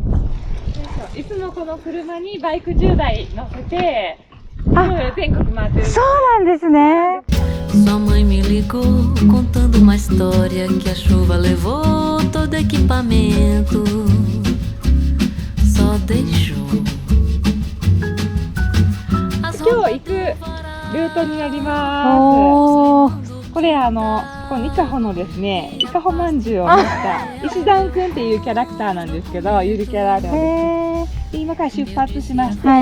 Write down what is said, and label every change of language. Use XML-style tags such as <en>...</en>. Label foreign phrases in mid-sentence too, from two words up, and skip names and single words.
<ja>いつもこの車にバイク10台乗せて、いろいろ全国回ってる。そうなんですね。</ja> <pt>Sua mãe me ligou contando uma história que a chuva levou todo equipamento, só deixou.</pt> <ja>今日行くルートになります。おー。これこの伊香保のですね、伊香保まんじゅうを持った石段くんっていうキャラクターなんですけど、ゆるキャラでで今から出発しまして、</ja>